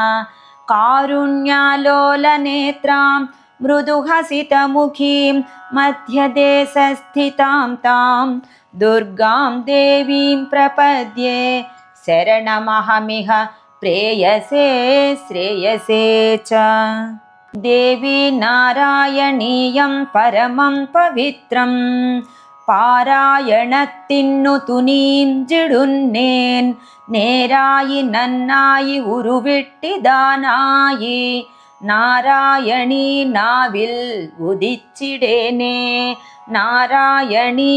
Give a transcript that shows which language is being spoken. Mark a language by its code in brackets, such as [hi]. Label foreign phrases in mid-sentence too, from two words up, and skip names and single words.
[sa] कारुण्यालोलनेत्रां मृदुहसितमुखीं मध्यदेशस्थितां तां दुर्गां देवीं प्रपद्ये शरणमहमिह प्रेयसे श्रेयसे च। देवी नारायणीयं परमं पवित्रं [ml] പാരായണത്തിന്നു നീം ജിടുന്നേൻ നേരായി നന്നായി ഉരുവിട്ടിതാനായി നാരായണീ നാവിൽ ഉദിച്ചിടേനേ നാരായണീ